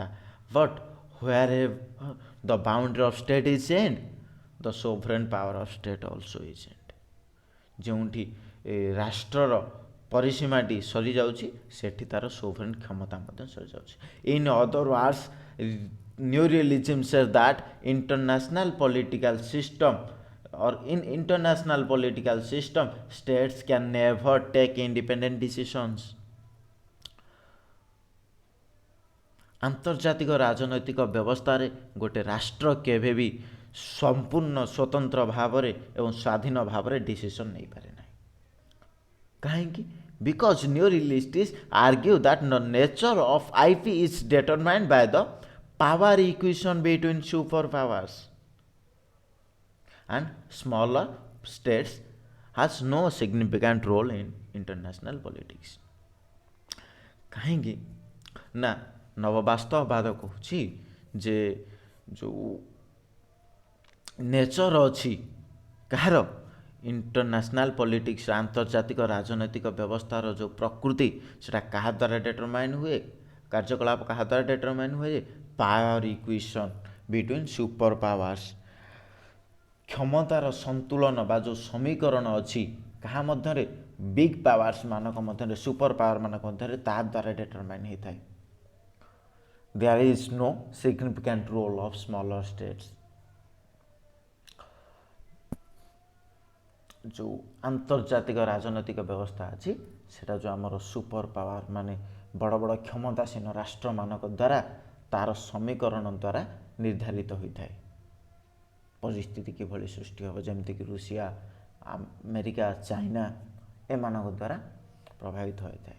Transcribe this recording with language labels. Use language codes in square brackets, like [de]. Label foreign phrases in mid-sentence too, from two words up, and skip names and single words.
[en] But where the boundary of state is end the sovereign power of state also is end. [or] ଯେଉଁଠି ରାଷ୍ଟ୍ରର ପରିସୀମାଟି ସରିଯାଉଛି ସେଠି ତା'ର ସୋଭରେନ୍ କ୍ଷମତା ମଧ୍ୟ ସରିଯାଉଛି। [en] In other words neorealism says that international political system or in international political system states can never take independent decisions. [or] ଆନ୍ତର୍ଜାତିକ ରାଜନୈତିକ ବ୍ୟବସ୍ଥାରେ ଗୋଟେ ରାଷ୍ଟ୍ର କେବେ ବି ସମ୍ପୂର୍ଣ୍ଣ ସ୍ୱତନ୍ତ୍ର ଭାବରେ ଏବଂ ସ୍ୱାଧୀନ ଭାବରେ ଡିସିସନ୍ ନେଇପାରେ ନାହିଁ। [en] କାହିଁକି? because neorealists argue that the nature of IP is determined by the power equation between superpowers and smaller states has no significant role in international politics. [or] କାହିଁକି ନା ନବବାସ୍ତବବାଦ କହୁଛି ଯେ ଯେଉଁ ନେଚର ଅଛି କାହାର [en] international politics [or] ଆନ୍ତର୍ଜାତିକ ରାଜନୈତିକ ବ୍ୟବସ୍ଥାର ଯେଉଁ ପ୍ରକୃତି ସେଇଟା କାହା ଦ୍ୱାରା ଡିଟରମାଇନ୍ ହୁଏ, କାର୍ଯ୍ୟକଳାପ କାହା ଦ୍ୱାରା ଡିଟରମାଇନ୍ ହୁଏ ଯେ [en] power equation between super powers, [or] କ୍ଷମତାର ସନ୍ତୁଳନ ବା ଯେଉଁ ସମୀକରଣ ଅଛି କାହା ମଧ୍ୟରେ [en] big powers [or] ମାନଙ୍କ ମଧ୍ୟରେ [en] super power [or] ମାନଙ୍କ ମଧ୍ୟରେ ତା ଦ୍ୱାରା ଡିଟରମାଇନ୍ ହେଇଥାଏ। [en] There is no significant role of smaller states. [or] ଯେଉଁ ଆନ୍ତର୍ଜାତିକ ରାଜନୈତିକ ବ୍ୟବସ୍ଥା ଅଛି ସେଇଟା ଯେଉଁ ଆମର [en] super power [or] ମାନେ ବଡ଼ ବଡ଼ କ୍ଷମତାସୀନ ରାଷ୍ଟ୍ରମାନଙ୍କ ଦ୍ୱାରା ତା'ର ସମୀକରଣ ଦ୍ୱାରା ନିର୍ଦ୍ଧାରିତ ହୋଇଥାଏ। ପରିସ୍ଥିତି କିଭଳି ସୃଷ୍ଟି ହେବ ଯେମିତିକି ରୁଷିଆ, ଆମେରିକା, ଚାଇନା ଏମାନଙ୍କ ଦ୍ୱାରା ପ୍ରଭାବିତ ହୋଇଥାଏ।